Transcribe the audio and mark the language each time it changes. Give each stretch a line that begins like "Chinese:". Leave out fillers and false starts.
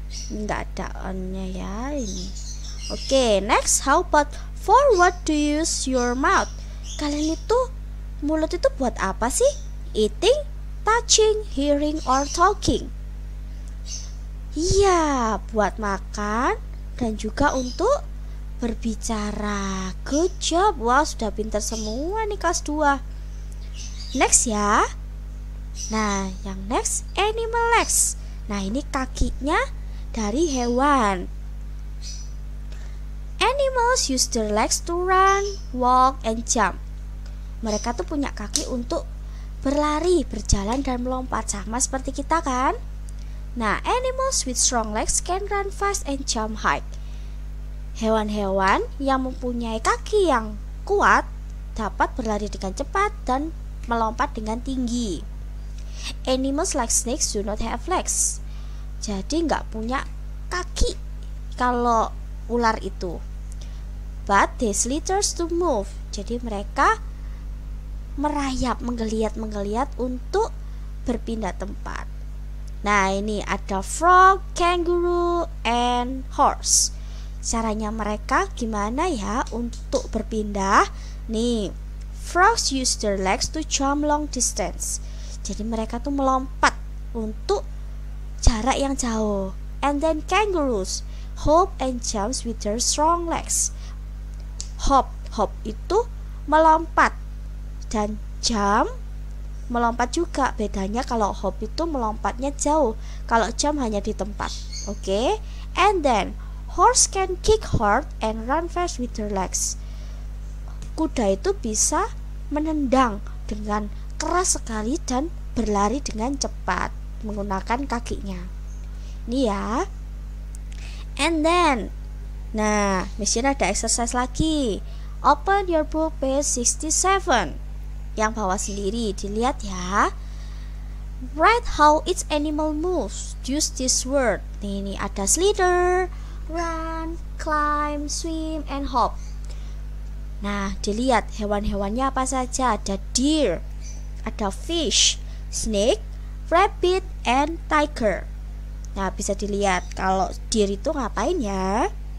Indonesian: Nggak ada on-nya ya ini.
English: Oke, next, how about for what do you use your mouth?
Indonesian: Kalian itu mulut itu buat apa sih?
English: Eating, touching, hearing, or talking?
Indonesian: Iya, buat makan dan juga untuk berbicara.
English: Good job.
Indonesian: Wah, sudah pintar semua nih kelas 2. Next ya. Nah, yang next, animal legs. Nah, ini kakinya dari hewan.
English: Animals use their legs to run, walk, and jump.
Indonesian: Mereka tuh punya kaki untuk berlari, berjalan, dan melompat, sama seperti kita kan?
English: Nah, animals with strong legs can run fast and jump high.
Indonesian: Hewan-hewan yang mempunyai kaki yang kuat dapat berlari dengan cepat dan melompat dengan tinggi.
English: Animals like snakes do not have legs.
Indonesian: Jadi nggak punya kaki kalau ular itu.
English: But they slithers to move.
Indonesian: Jadi mereka merayap, menggeliat untuk berpindah tempat. Nah, ini ada
English: frog, kangaroo, and horse.
Indonesian: Caranya mereka gimana ya untuk berpindah?
English: Nih, frogs use their legs to jump long distance.
Indonesian: Jadi mereka tuh melompat untuk jarak yang jauh.
English: And then kangaroos hop and jumps with their strong legs.
Indonesian: Hop itu melompat, dan jump melompat juga. Bedanya kalau hop itu melompatnya jauh, kalau jump hanya di tempat. Oke?
English: And then horse can kick hard and run fast with their legs.
Indonesian: Kuda itu bisa menendang dengan keras sekali dan berlari dengan cepat menggunakan kakinya. Ini ya.
English: And then,
Indonesian: nah, Miss Jane ada exercise lagi.
English: Open your book page 67.
Indonesian: Yang bawah sendiri, dilihat ya.
English: Write how each animal moves. Use this word.
Indonesian: Ini ada
English: slither, run, climb, swim, and hop.
Indonesian: Nah, dilihat hewan-hewannya apa saja. Ada deer, ada fish, snake, rabbit, and tiger. Nah, bisa dilihat kalau deer itu ngapain ya?